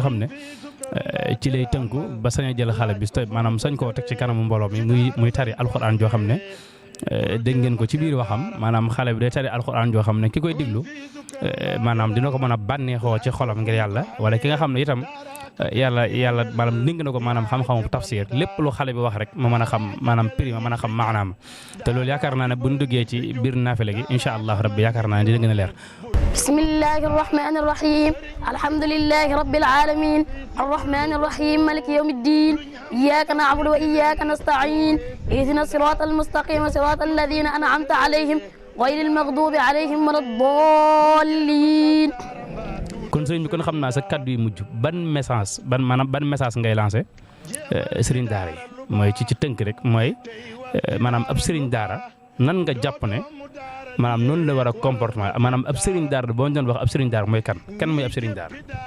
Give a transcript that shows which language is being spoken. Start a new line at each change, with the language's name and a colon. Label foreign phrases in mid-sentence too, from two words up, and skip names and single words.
Wolof: xam ne ci lay tënku ba sañ a jël xale bi maanaam sañ koo teg ci kanamu mbooloo mi muy tari alxuraan joo xam ne dégg ngeen ko ci biir waxam maanaam xale bi day tari alxuraan joo xam ne ki koy diglu maanaam dina ko mën a bànneexoo ci xolam ngir yàlla wala ki nga xam ne itam yàlla maanaam dénk na ko maanaam xam-xamu tafsir lépp lu xale bi wax rek ma mën a xam maanaam prix ma mën a xam maanaam te loolu yaakaar naa ne bu ñu duggee ci biir naafile gi
Arabic: إن شاء الله ربي
Wolof: yaakaar naa ne dina gën a leer.
Arabic: بسم الله الرحمن الرحيم الحمد لله رب العالمين الرحمن الرحيم مالك يوم الدين إياك نعبد وإياك نستعين اهدنا الصراط المستقيم صراط الذين أنعمت عليهم غير المغضوب عليهم ولا الضالين.
Wolof: kon sëriñ bi kon xam naa sa kaddu yu mujj ban message ngay lancé sëriñ daara yi mooy ci tënk rek mooy maanaam ab sëriñ daara nan nga jàpp ne maanaam noonu la war a comportement maanaam ab sëriñ daara boo ñu doon wax ab sëriñ daara mooy kan mooy ab sëriñ daara.